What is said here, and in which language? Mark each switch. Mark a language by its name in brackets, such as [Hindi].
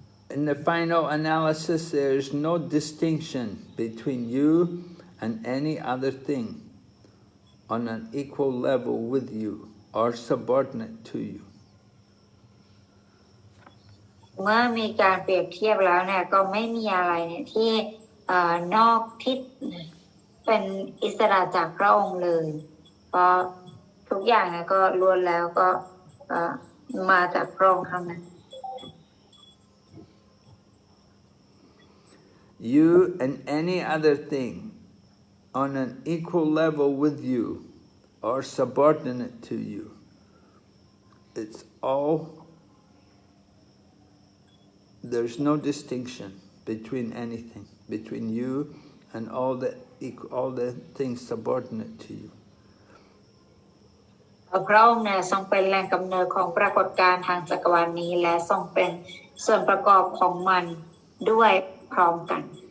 [English] In the final analysis, there is no distinction between you and any other thing on an equal level with you or subordinate to you. [Thai] เมื่อมีการเปรียบเทียบแล้วเนี่ยก็ไม่มีอะไรเนี่ยที่นอกทิศเป็นอิสระจากพระองค์เลยเพราะทุกอย่างเนี่ยก็ล้วนแล้วก็มาจากพระองค์ทั้งนั้น [English] You and any other thing on an equal level with you or subordinate to you. It's all, there's no distinction between anything, between you and all the things subordinate to you. [Thai] พระองค์เนี่ยทรงเป็นแหล่งกำเนิดของปรากฏการณ์ทางจักรวาลนี้และทรงเป็นส่วนประกอบของมันด้วยพร้อมกัน